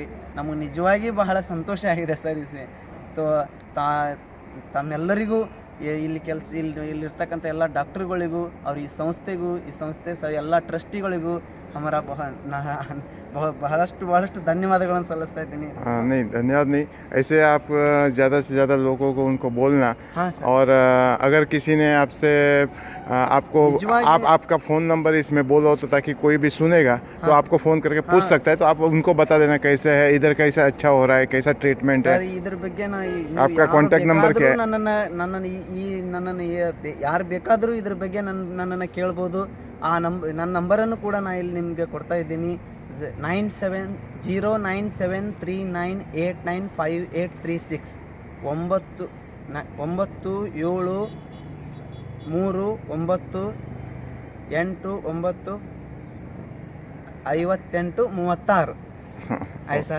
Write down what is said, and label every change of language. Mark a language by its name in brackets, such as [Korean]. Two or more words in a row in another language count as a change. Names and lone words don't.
[Kannada] ನಮಗೆ ನಿಜವಾಗಿ ಬಹಳ ಸಂತೋಷ ಆಗಿದೆ ಸರ್. ತಮ್ಮೆಲ್ಲರಿಗೂ ಇಲ್ಲಿರ್ತಕ್ಕಂಥ ಎಲ್ಲ ಡಾಕ್ಟ್ರುಗಳಿಗೂ ಅವ್ರ ಈ ಸಂಸ್ಥೆಗೂ ಈ ಸಂಸ್ಥೆ ಎಲ್ಲ ಟ್ರಸ್ಟಿಗಳಿಗೂ ಬಹಳಷ್ಟು ಧನ್ಯವಾದಗಳನ್ನು ಸಲ್ಲಿಸ್ತಾ ಇದ್ದೀನಿ. [Hindi] नहीं, धन्यवाद नहीं. ऐसे आप ज़्यादा से ज़्यादा लोगों को उनको बोलना. हाँ सर. और अगर किसी ने आपसे आपको आपका [English] phone number [Hindi] इसमें बोलो तो ताकि कोई भी सुनेगा तो आपको फ़ोन करके पूछ सकता है. तो आप उनको बता देना कैसे है, इधर कैसा अच्छा हो रहा है, कैसा ट्रीटमेंट है. [Kannada] ಇದ್ರ ಬಗ್ಗೆ [Hindi] आपका [English] contact number [Hindi] क्या है? [Kannada] ನನ್ನನ್ನು ಯಾರು ಬೇಕಾದರೂ ಇದ್ರ ಬಗ್ಗೆ ನನ್ನನ್ನು ಕೇಳ್ಬೋದು. ನನ್ನ ನಂಬರನ್ನು ಕೂಡ ನಾನು ಇಲ್ಲಿ ನಿಮಗೆ ಕೊಡ್ತಾ ಇದ್ದೀನಿ. 970973989586 9739895836 ಆಯ್ತಾ.